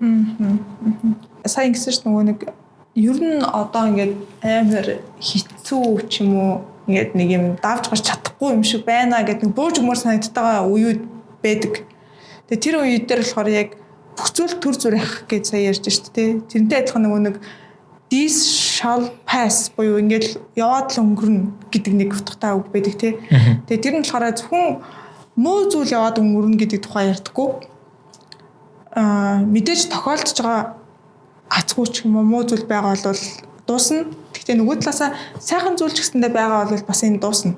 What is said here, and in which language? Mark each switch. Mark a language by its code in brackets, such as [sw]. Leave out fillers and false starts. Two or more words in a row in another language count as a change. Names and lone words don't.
[mn] Сайн гэсэн чинь нөгөө нэг ер нь одоо ингээд амар хэцүү ч юм уу ингээд нэг юм давж гарч чадахгүй юм шиг байна гэдэг нэг бууж өмөр санагдтайгаа үеуд байдаг. Тэгээ тэр үед дээр болохоор яг бүх зүйл төр зүрх гэж сая ярьж шүү дээ. Тэрнтэй адилхан нөгөө нэг [en] this shall pass [mn] буюу ингээд яваад л өнгөрнө гэдэг нэг утгатай үг байдаг тий. Тэгээ тэр нь болохоор зөвхөн муу зүйл яваад өнгөрнө гэдэг тухай ярьдаггүй. Мэдээж тохиолдож байгаа азгүй ч юм уу муу зүйл байгаа бол дуусна. Гэхдээ нөгөө талаасаа сайхан зүйл ч гэсэндээ байгаа бол бас энэ дуусна.